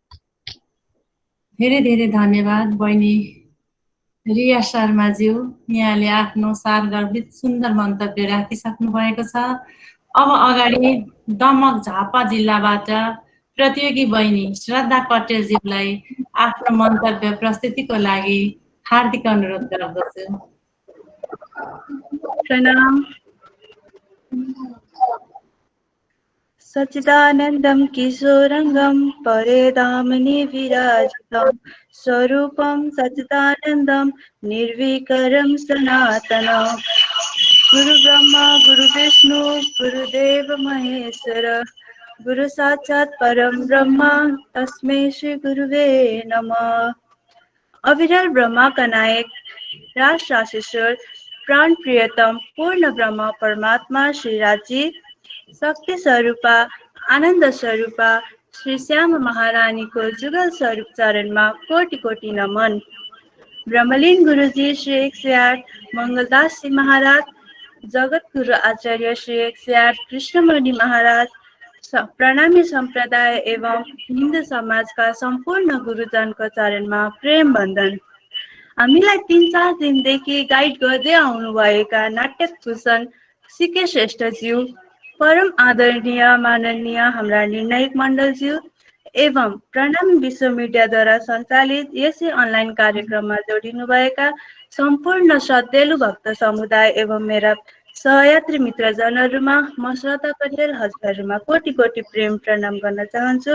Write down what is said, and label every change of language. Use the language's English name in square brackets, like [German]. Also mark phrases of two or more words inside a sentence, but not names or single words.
[Nepali] धेरै धेरै धन्यवाद बहिनी रिया शर्माज्यू, यहाँले आफ्नो सारगर्भित सुन्दर मन्तव्य राखिसक्नु भएको छ। अब अगाडि दमक झापा जिल्लाबाट प्रतियोगी बहिनी श्रद्धा पटेलज्यूलाई आफ्नो मन्तव्य प्रस्तुतिको लागि हार्दिक अनुरोध गर्दछु। प्रणाम। [Sanskrit] सच्चिदानन्दं किशोरंगं परेदामनि विराजितं स्वरूपं सच्चिदानन्दं निर्विकारं सनातनं गुरु ब्रह्मा गुरु विष्णु गुरुदेव महेश्वर गुरु साक्षात् परम ब्रह्म तस्मै श्री गुरुवे नमः। [Hindi] अविरल ब्रह्मा का नायक राष्ट्राशीश्वर प्राण प्रियतम पूर्ण ब्रह्म परमात्मा श्री राजी शक्ति स्वरूपा आनंद स्वरूपा श्री श्याम महारानी को जुगल स्वरूप चरण में कोटि कोटि नमन। ब्रह्मलीन गुरुजी श्री 108 मंगलदास जी महाराज, जगत गुरु आचार्य श्री 108 कृष्णमणि महाराज, प्रणामी संप्रदाय एवं हिंदू समाज का संपूर्ण गुरुजन को चरण में प्रेम बंधन। [Nepali] हामीलाई 3-4 दिनदेखि गाइड गर्दै आउनुभएका नाट्यभूषण सिके श्रेष्ठज्यू, परम आदरणीय माननीय हाम्रा निर्णायक मण्डलज्यू एवं प्रणाम विश्व मिडियाद्वारा सञ्चालित यसै अनलाइन कार्यक्रममा जोडिनुभएका सम्पूर्ण श्रद्धेलु भक्त समुदाय एवं मेरा सहयात्री मित्रजनहरूमा म श्रद्धा पटेल हजुरहरूमा कोटि कोटि प्रेम प्रणाम गर्न चाहन्छु।